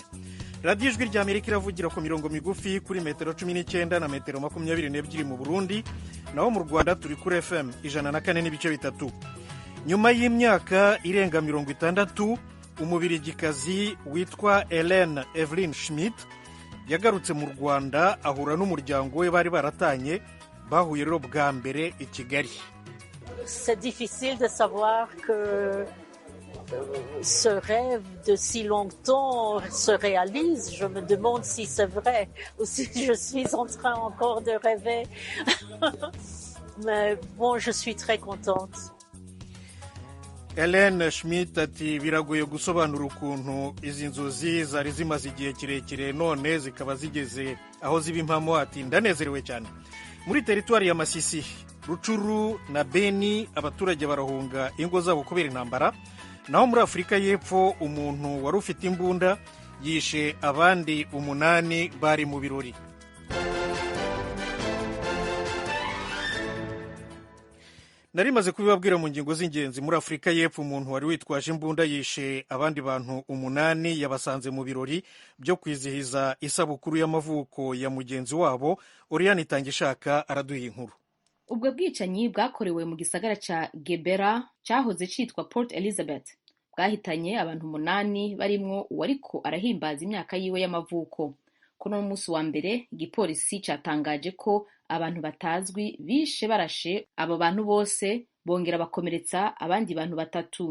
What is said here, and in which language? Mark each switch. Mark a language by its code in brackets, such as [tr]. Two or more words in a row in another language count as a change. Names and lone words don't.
[rw] radiyo ijwi ry'amerika iravugira ku mirongo migufi kuri metero 19 na metero 22 mu Burundi, naho mu Rwanda turi kuri FM 104.3. nyuma y'imyaka irenga 60 umubirigikazi witwa Hélène Evelyn Schmidt yagarutse mu Rwanda ahura n'umuryango we bari baratanye, bahuye rero bwa mbere i Kigali. [fr] C'est difficile de savoir que ce rêve de si longtemps se réalise. Je me demande si c'est vrai ou si je suis en train encore de rêver. Mais bon, je suis très contente. [rw] Hélène Schmidt ati biragoye gusobanura ukuntu izi nzozi zari zimaze igihe kirekire none zikaba zigeze aho ziba impamo. Ati ndanezerewe cyane. Muri teritwari ya Masisi, Rucuru na Beni abaturage barahunga ingo zabo kubera intambara. Naho muri Afurika y'Epfo umuntu wari ufite imbunda yishe abandi 8 bari mu birori. Nari maze kubibabwira mu ngingo z'ingenzi. Muri Afurika y'Epfo umuntu wari witwaje imbunda yishe abandi bantu 8 yabasanze mu birori byo kwizihiza isabukuru y'amavuko ya mugenzi wabo. Oriane Itangishaka araduha inkuru. [rn] Ubwo bwicanyi bwakorewe mu gisagara ca Gebera cyahoze citwa Port Elizabeth bwahitanye abantu 8 barimwo uwariko arahimbaza imyaka yiwe y'amavuko. Kuno munsi wa mbere igipolisi catangaje ko abantu batazwi bishe barashe abo bantu bose, bongera bakomeretsa abandi bantu 3.